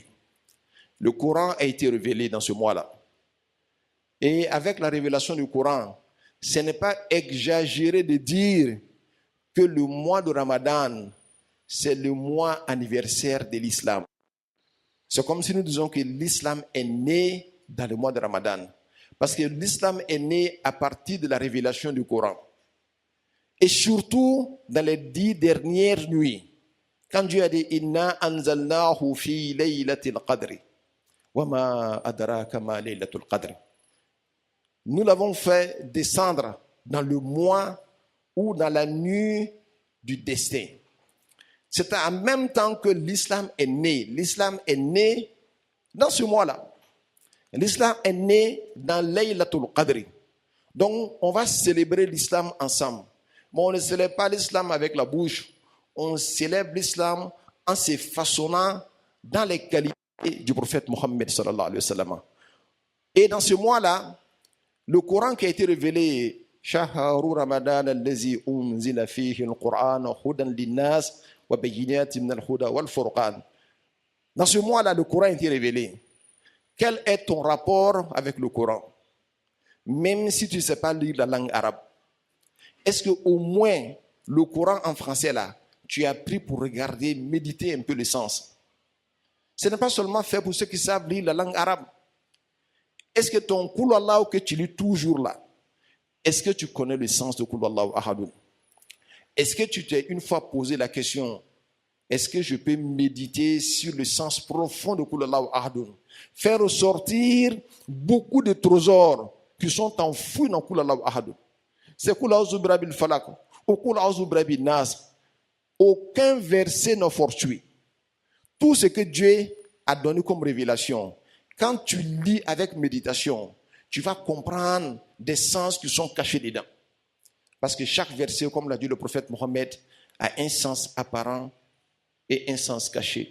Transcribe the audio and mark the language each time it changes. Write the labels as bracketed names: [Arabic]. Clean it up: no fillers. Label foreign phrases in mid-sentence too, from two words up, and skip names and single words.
[French] Le Coran a été révélé dans ce mois-là. Et avec la révélation du Coran, ce n'est pas exagéré de dire que le mois de Ramadan, c'est le mois anniversaire de l'islam. C'est comme si nous disions que l'islam est né dans le mois de Ramadan. Parce que l'islam est né à partir de la révélation du Coran. Et surtout dans les 10 dernières nuits. Quand Dieu a dit « [Arabic] إنا أنزلناه في ليلة القدر » وَمَا أَدْرَاكَ مَا لَيْلَةُ الْقَدْرِ. [French] Nous l'avons fait descendre dans le mois ou dans la nuit du destin. C'est en même temps que l'islam est né. L'islam est né dans ce mois-là. L'islam est né dans Laylatul Qadr. Donc, on va célébrer l'islam ensemble. Mais on ne célèbre pas l'islam avec la bouche. On célèbre l'islam en se façonnant dans les qualités du prophète Mohammed [Arabic] صلى الله عليه وسلم. [French] Et dans ce mois-là, le Coran qui a été révélé, [Arabic] شهر رمضان الذي أنزل فيه القرآن هدى للناس وبينات من الهدى والفرقان. [French] Dans ce mois-là, le Coran a été révélé. Quel est ton rapport avec le Coran? Même si tu ne sais pas lire la langue arabe, est-ce que au moins le Coran en français là, tu as pris pour regarder, méditer un peu le sens? Ce n'est pas seulement fait pour ceux qui savent lire la langue arabe. Est-ce que ton [Arabic] قل الله [French] que tu lis toujours là, est-ce que tu connais le sens de [Arabic] قل الله أحد? [French] Est-ce que tu t'es une fois posé la question, est-ce que je peux méditer sur le sens profond de [Arabic] قل الله أحد? [French] Faire ressortir beaucoup de trésors qui sont enfouis dans [Arabic] قل الله أحد. [French] C'est [Arabic] قل أعوذ برب الفلق [French] ou [Arabic] قل أعوذ برب الناس. [French] Aucun verset n'est fortuit. Tout ce que Dieu a donné comme révélation, quand tu lis avec méditation, tu vas comprendre des sens qui sont cachés dedans. Parce que chaque verset, comme l'a dit le prophète Mohammed, a un sens apparent et un sens caché.